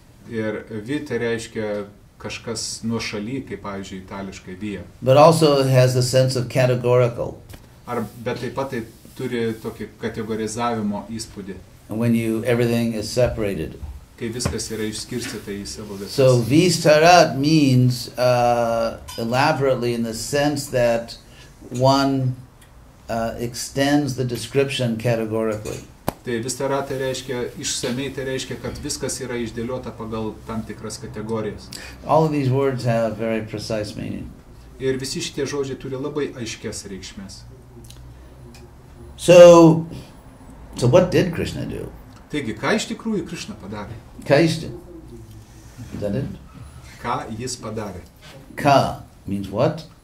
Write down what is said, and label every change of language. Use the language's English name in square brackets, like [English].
[Lithuanian] Ir vi tai reiškia kažkas nuošaly, kaip pavyzdžiui itališkai via. [English] But also has the sense of categorical. [Lithuanian] Bet taip pat tai turi tokį kategorizavimo įspūdį, [English] When everything is separated. [Lithuanian] kai viskas yra išskirstyta į savo vietas. [English] So Vistarat means elaborately in the sense that one extends the description categorically. [Lithuanian] Tai Vistarat tai reiškia išsamei, tai reiškia, kad viskas yra išdėliota pagal tam tikras kategorijas. [English] All of these words have very precise meaning. [Lithuanian] Ir visi šitie žodžiai turi labai aiškias reikšmės. [English] So what did Krishna do? [Lithuanian] Taigi, ką iš tikrųjų Krishna padarė? [English] Kaishta. Is that it? [Lithuanian] Ką jis padarė? [English] Ka means what?